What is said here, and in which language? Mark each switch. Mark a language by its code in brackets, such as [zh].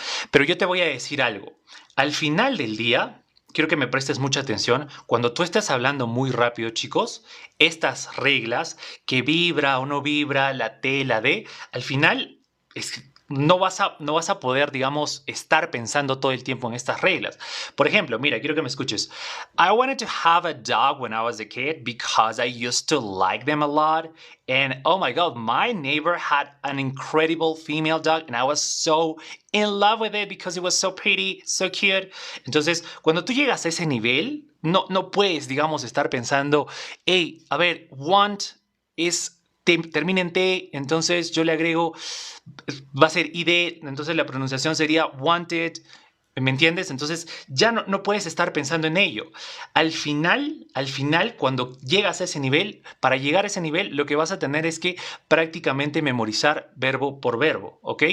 [es] Pero yo te voy a decir algo. Al final del día, quiero que me prestes mucha atención. Cuando tú estás hablando muy rápido, chicos, estas reglas, que vibra o no vibra, la T, la D, al final no vas a poder, digamos, estar pensando todo el tiempo en estas reglas. Por ejemplo, mira, quiero que me escuches. [en] I wanted to have a dog when I was a kid because I used to like them a lot. And oh my God, my neighbor had an incredible female dog and I was so in love with it because it was so pretty, so cute. [es] Entonces, cuando tú llegas a ese nivel, no puedes, digamos, estar pensando, hey, a ver, want es termina en T, entonces yo le agrego, va a ser ID, entonces la pronunciación sería wanted, ¿me entiendes? Entonces ya no puedes estar pensando en ello. Al final, cuando llegas a ese nivel, para llegar a ese nivel, lo que vas a tener es que prácticamente memorizar verbo por verbo, ¿ok?